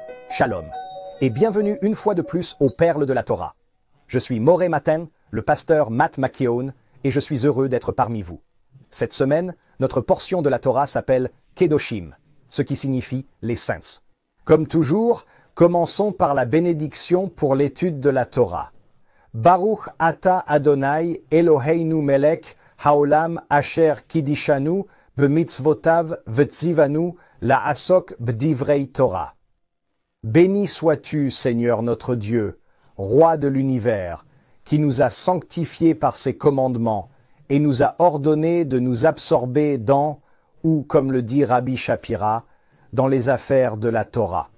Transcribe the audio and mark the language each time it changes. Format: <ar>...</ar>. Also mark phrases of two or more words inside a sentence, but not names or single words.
<fr>Shalom, et bienvenue une fois de plus aux Perles de la Torah. Je suis Moré Maten, le pasteur Matt McKeown, et je suis heureux d'être parmi vous. Cette semaine, notre portion de la Torah s'appelle Kedoshim, ce qui signifie les saints. Comme toujours, commençons par la bénédiction pour l'étude de la Torah.</fr> <he>ברוך אתה אדוני אלוהינו מלך העולם אשר קדשנו במצוותיו וצוונו לעסוק בדברי תורה.</he> <fr>Béni sois-tu, Seigneur notre Dieu, Roi de l'univers, qui nous a sanctifiés par ses commandements et nous a ordonné de nous absorber dans, ou comme le dit Rabbi Shapira, dans les affaires de la Torah.</fr>